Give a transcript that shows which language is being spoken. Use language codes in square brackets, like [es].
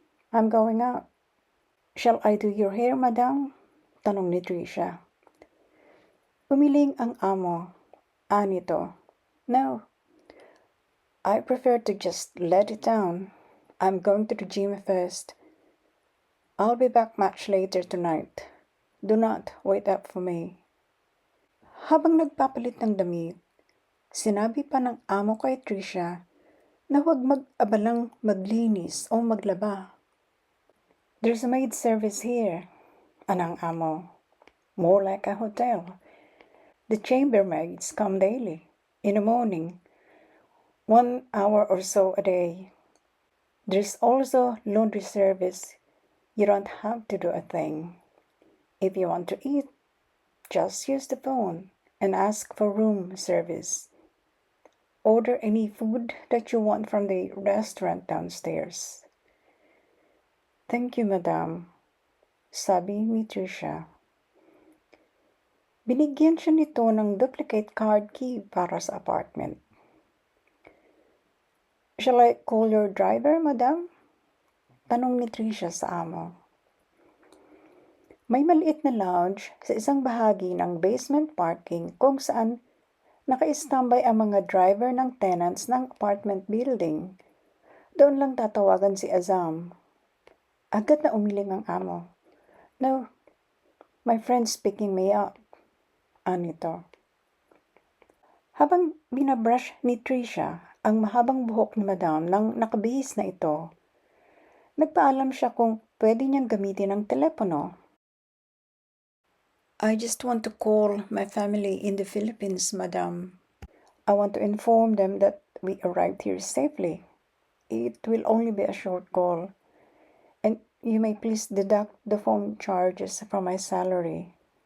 [en] I'm going out." "Shall I do your hair, Madam?" [tl] tanong ni Tricia. Umiling ang amo. Nito. [en] No, I prefer to just let it down. I'm going to the gym first. I'll be back much later tonight. Do not wait up for me. [tl] Habang nagpapalit ng damit, sinabi pa ng amo kay Trisha na huwag mag-abalang maglinis o maglaba. [en] There's a maid service here, [tl] anang amo. [en] More like a hotel. The chambermaids come daily, in the morning, 1 hour or so a day. There's also laundry service. You don't have to do a thing. If you want to eat, just use the phone and ask for room service. Order any food that you want from the restaurant downstairs. Thank you, madam, [tl] sabi ni Trisha. Binigyan siya nito ng duplicate card key para sa apartment. [en] Shall I call your driver, madam? [tl] Tanong ni Trisha sa amo. May maliit na lounge sa isang bahagi ng basement parking kung saan naka-standby ang mga driver ng tenants ng apartment building. Doon lang tatawagan si Azam. Agad na umiling ang amo. [en] No, my friend's picking me up. [tl] Anito. Habang binabrush ni Trisha ang mahabang buhok ni Madam nang nakabihis na ito, nagpaalam siya kung pwede niyang gamitin ang telepono. [en] I just want to call my family in the Philippines, Madam. I want to inform them that we arrived here safely. It will only be a short call. And you may please deduct the phone charges from my salary.